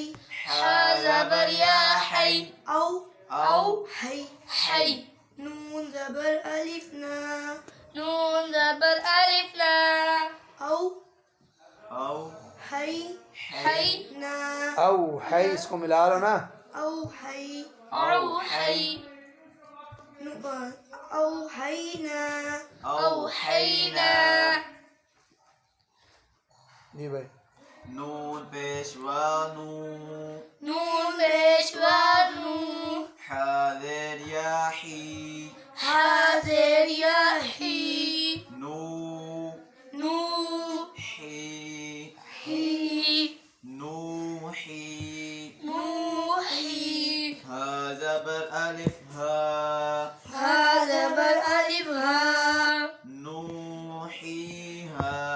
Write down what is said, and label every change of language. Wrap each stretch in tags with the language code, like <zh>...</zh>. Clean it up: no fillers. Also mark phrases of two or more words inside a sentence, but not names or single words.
<ur>ہا زبر یا حی</ur> <ar>او او حی حی</ar> <ur>نون زبر الف نا نون زبر الف نا او</ur> <ar>او حی حی نا</ar> <ur>او ہے اس کو ملا لو نا.</ur> <ar>او حی او حی او حی نا او حینا.</ar> <ur>جی بھائی. نون پیشوا نو نون پیشوا نو حاضر یا حی حاضر یا حی</ur> <ar>نو نو حی حی نوحی نوحی</ar> <ur>ہا زبر الف ہا ہا زبر الف ہا</ur> <ar>نوحی ہا</ar>